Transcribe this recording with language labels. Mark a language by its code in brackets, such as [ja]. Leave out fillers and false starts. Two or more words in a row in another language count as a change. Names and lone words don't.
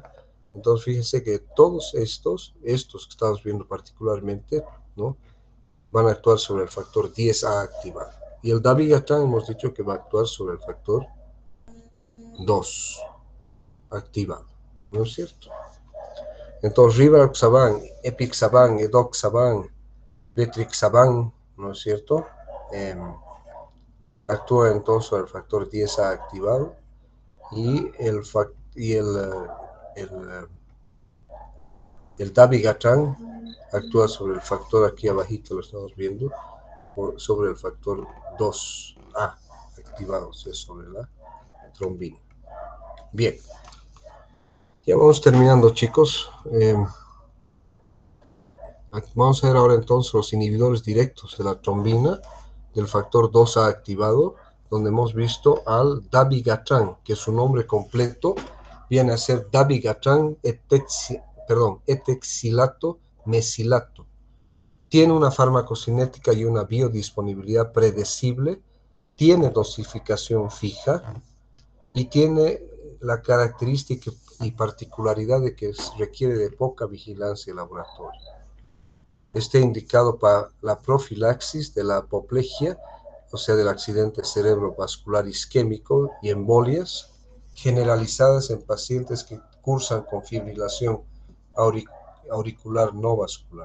[es] Entonces fíjense que todos estos que estamos viendo particularmente, ¿no?, van a actuar sobre el factor 10A activado. Y el dabigatran hemos dicho que va a actuar sobre el factor 2 activado, ¿no es cierto? Entonces rivaroxaban, epixaban, edoxaban, betrixaban, ¿no es cierto? Actúa entonces sobre el factor 10A activado y el dabigatran actúa sobre el factor, aquí abajito lo estamos viendo, sobre el factor 2A activado, o sea, sobre la trombina. Bien, ya vamos terminando, chicos. Vamos a ver ahora entonces los inhibidores directos de la trombina del factor 2A activado, donde hemos visto al dabigatran, que su nombre completo viene a ser dabigatran etexilato mesilato. Tiene una farmacocinética y una biodisponibilidad predecible, tiene dosificación fija y tiene la característica y particularidad de que requiere de poca vigilancia en laboratorio. Está indicado para la profilaxis de la apoplejía, o sea, del accidente cerebrovascular isquémico y embolias generalizadas en pacientes que cursan con fibrilación auricular no vascular.